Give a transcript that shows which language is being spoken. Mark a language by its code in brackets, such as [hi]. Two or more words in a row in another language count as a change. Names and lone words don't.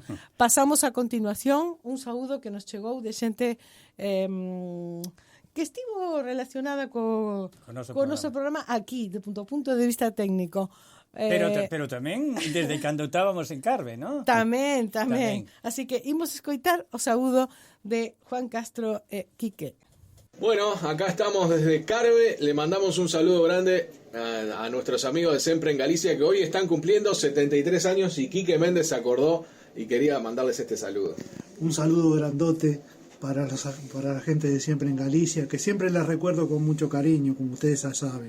[gl] Pasamos a continuación un saúdo que nos chegou de xente que estivo relacionada co noso programa aquí, de punto de vista técnico. Pero tamén desde cando estábamos en Carve, ¿no? Tamén. Así que imos escoitar o saúdo de Juan Castro e Quique. [es] Bueno, acá estamos desde Carve, le mandamos un saludo grande a nuestros amigos de Sempre en Galicia, que hoy están cumpliendo 73 años y Quique Méndez se acordó y quería mandarles este saludo. Un saludo grandote para la gente de Siempre en Galicia, que siempre las recuerdo con mucho cariño, como ustedes ya saben.